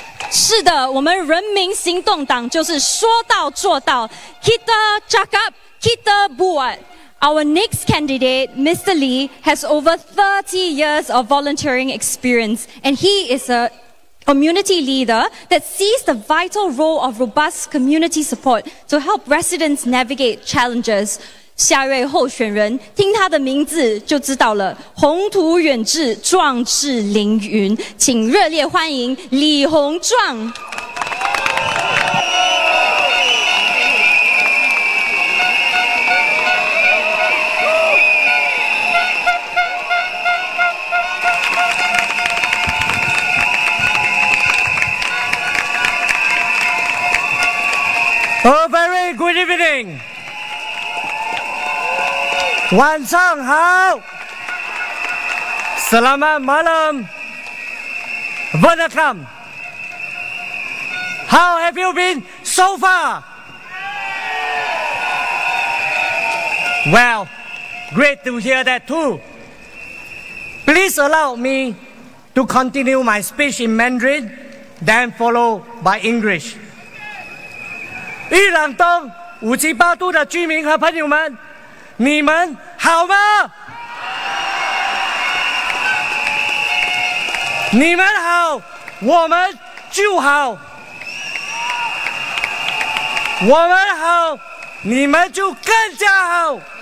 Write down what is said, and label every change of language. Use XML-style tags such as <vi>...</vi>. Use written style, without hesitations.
<zh>是的，我们人民行动党就是说到做到。</zh> <ms>Kita cakap, kita buat.</ms> <en>Our next candidate, Mr. Lee, has over 30 years of volunteering experience, and he is a community leader that sees the vital role of robust community support to help residents navigate challenges.</en> <zh>下位候选人，听他的名字就知道了，宏图远志，壮志凌云，请热烈欢迎李鸿壮。</zh> <en>A very good evening.</en> <zh>晚上好</zh> <ms>Selamat malam</ms> <en>Welcome. How have you been so far? Well, great to hear that too. Please allow me to continue my speech in Mandarin, then follow by English.</en> <zh>玉朗东578都的居民和朋友们，你们好吗？你们好，我们就好；我们好，你们就更加好。</zh>